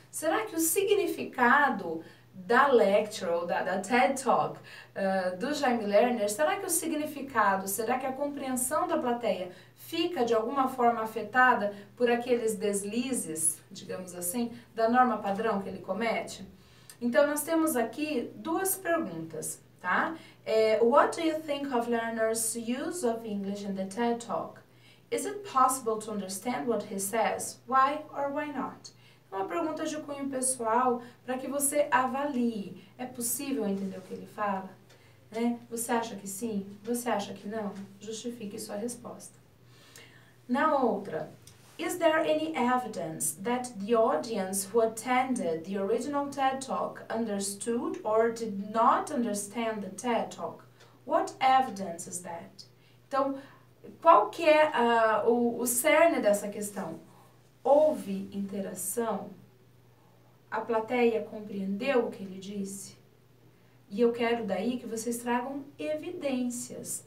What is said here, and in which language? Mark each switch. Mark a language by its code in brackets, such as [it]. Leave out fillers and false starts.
[pt] Será que o significado da lecture, ou da TED Talk, do Jaime Lerner, será que o significado, será que a compreensão da plateia fica de alguma forma afetada por aqueles deslizes, digamos assim, da norma padrão que ele comete? Então, nós temos aqui 2 perguntas, tá? [en] What do you think of Lerner's use of English in the TED Talk? Is it possible to understand what he says? Why or why not? [pt] É uma pergunta de cunho pessoal para que você avalie. É possível entender o que ele fala? Né? Você acha que sim? Você acha que não? Justifique sua resposta. Na outra, [en] is there any evidence that the audience who attended the original TED Talk understood or did not understand the TED Talk? What evidence is that? [pt] Então, qual que é o cerne dessa questão? Houve interação? A plateia compreendeu o que ele disse? E eu quero daí que vocês tragam evidências.